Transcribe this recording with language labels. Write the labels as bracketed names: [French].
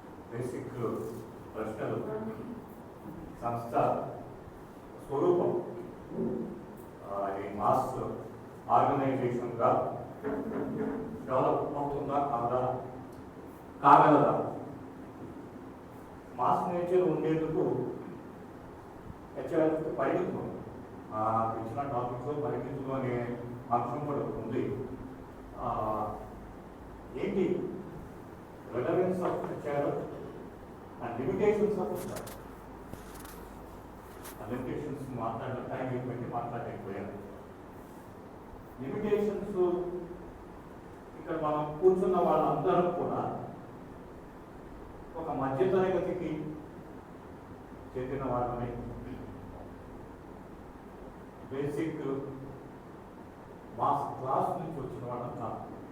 [Telugu] Basic ప్రశ్నలు సంస్థ స్వరూపం ఈ మాస్ ఆర్గనైజేషన్గా డెవలప్ అవుతుందా కాగలదా? మాస్ నేచర్ ఉండేందుకు హెచ్ఆర్ఎఫ్ పరిమితం, ఇచ్చిన టాపిక్స్లో పరిమితులు అనే అంశం కూడా ఉంది. ఏంటి [English] relevance of the channel and limitations of the channel. [Telugu] Limitations మాట్లాడిన టైం ఏంటంటే మాట్లాడలేకపోయాను. లిమిటేషన్స్ ఇక్కడ మనం కూర్చున్న వాళ్ళందరూ కూడా ఒక మధ్యతరగతికి చెందిన వాళ్ళని, బేసిక్ మాస్ క్లాస్ నుంచి వచ్చిన వాళ్ళని కాదు.